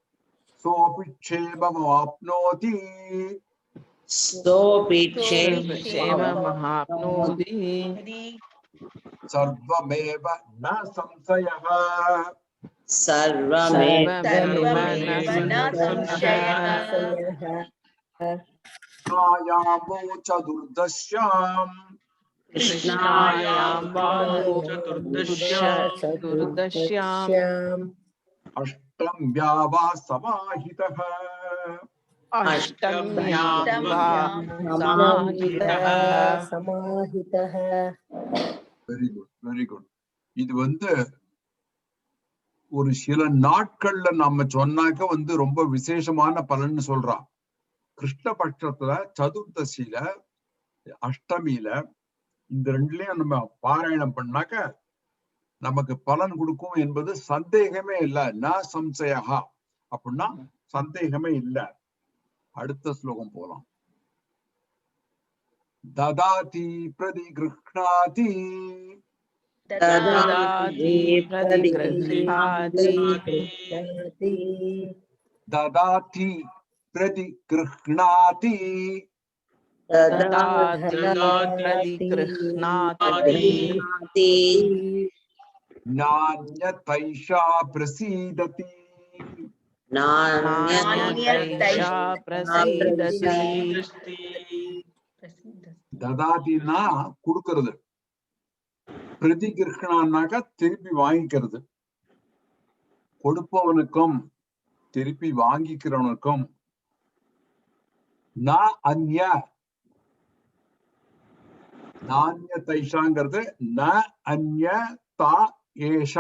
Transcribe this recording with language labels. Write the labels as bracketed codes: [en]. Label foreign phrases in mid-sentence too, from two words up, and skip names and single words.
[sa] सोपिक्षेममाप्नोति सर्वमेव न संशयः कृष्णायामो चतुर्दश्याम् अष्टम्या वा समाहितः. अष्टम्यां वा समाहितः [en] very good very good. [ta] இது ஒரு சில நாட்கள்ல நாம சொன்னாக்க ரொம்ப விசேஷமான பலன்னு சொல்றா. கிருஷ்ணபட்சத்துல சதுர்தசியில அஷ்டமியில இந்த ரெண்டுலயும் நம்ம பாராயணம் பண்ணாக்க நமக்கு பலன் கொடுக்கும் என்பது சந்தேகமே இல்ல. [sa] न संशया [ta] அப்படின்னா சந்தேகமே இல்ல. அடுத்த ஸ்லோகம் போலாம். [sa] ददाति प्रतिगृह्णाति ददाति प्रतिगृह्णाति ददाति प्रतिगृह्णाति ददाति प्रतिगृह्णाति नान्यतैषा प्रसीदति नान्यतैषा प्रसीदति [ta] ददातिना கொடுக்கிறது, பிரதிகிருஹ்ணானாக்க திருப்பி வாங்கிக்கிறது. கொடுப்பவனுக்கும் திருப்பி வாங்கிக்கிறவனுக்கும் நான்ய தைஷாங்கிறது [sa] न अन्य ता एषा.